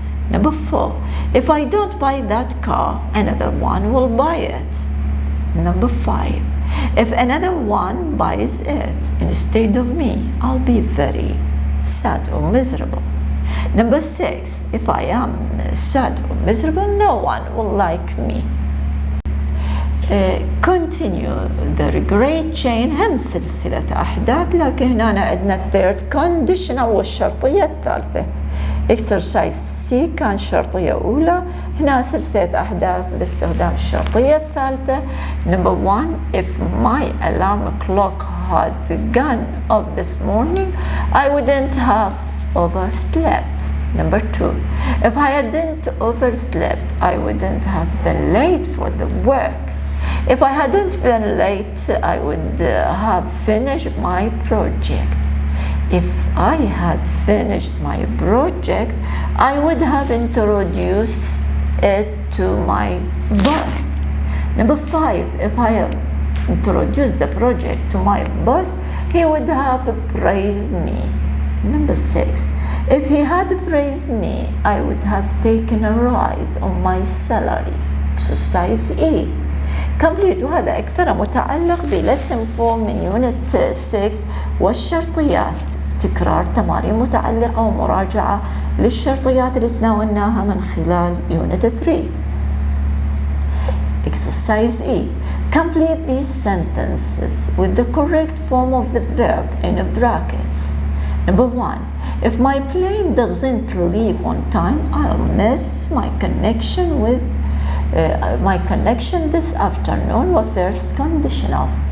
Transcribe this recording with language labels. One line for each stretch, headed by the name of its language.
English: Number 4, if I don't buy that car, another one will buy it. Number 5, if another one buys it instead of me, I'll be very sad or miserable. Number 6, if I am sad or miserable, no one will like me. continue the great chain
Arabic: هم سلسلة أحداث، لكن هنا عندنا
English: third conditional
Arabic: والشرطية الثالثة.
English: exercise C
Arabic: كان شرطية أولى، هنا سلسلة أحداث باستخدام الشرطية الثالثة.
English: number 1 if my alarm clock had gone off this morning I wouldn't have overslept. number 2 if I hadn't overslept I wouldn't have been late for the work. if I hadn't been late I would have finished my project. if I had finished my project I would have introduced it to my boss. number 5 if I have introduced the project to my boss he would have praised me. number 6 if he had praised me I would have taken a rise on my salary. exercise E complete.
Arabic: وهذا أكثر متعلق بلسن 4 من يونت 6 والشرطيات، تكرار تمارين متعلقة ومراجعة للشرطيات اللي تناولناها من خلال يونت 3.
English: exercise E complete these sentences with the correct form of the verb in brackets. number 1 if my plane doesn't leave on time I'll miss my connection this afternoon was first conditional.